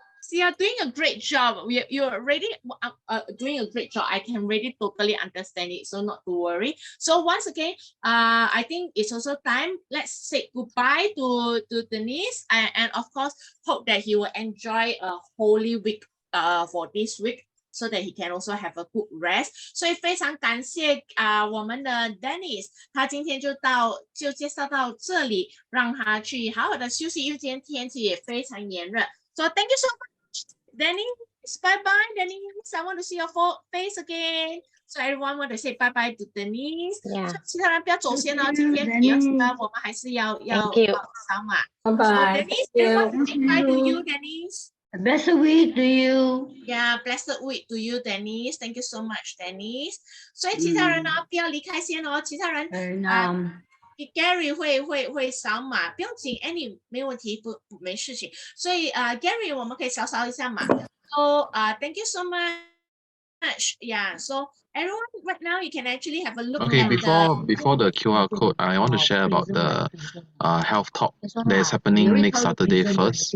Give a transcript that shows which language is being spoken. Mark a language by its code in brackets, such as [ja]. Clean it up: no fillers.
[en] So you're doing a great job. You're already doing a great job. I can really totally understand it, so not to worry. So once again, I think it's also time. Let's say goodbye to Denise, and of course, hope that he will enjoy a Holy Week for this week, so that he can also have a good rest. [zh] 所以非常感谢我们的 Dennis， 他今天就介绍到这里，让他去好好的休息，因为今天天气也非常炎热。 [en] So thank you so much, Dennis. Bye bye, Dennis. I want to see your face again. So everyone want to say bye bye to Dennis. Yeah. [zh] 其他人不要走先哦，今天比较喜欢，我们还是要扫码。 [en] Bye bye. So Dennis, everyone say bye to you, Dennis. Blessed week to you. Yeah, blessed week to you, Dennis. Thank you so much, Dennis. [zh] 所以其他人呢，不要离开先哦。其他人Gary 会扫码，不用紧 ，Annie 没问题，没事情。所以Gary 我们可以扫一下码。 [en] So thank you so much. Yeah. So everyone, right now you can actually have a look. Okay, at before the QR code, I want to share about the health talk that is happening next Saturday first.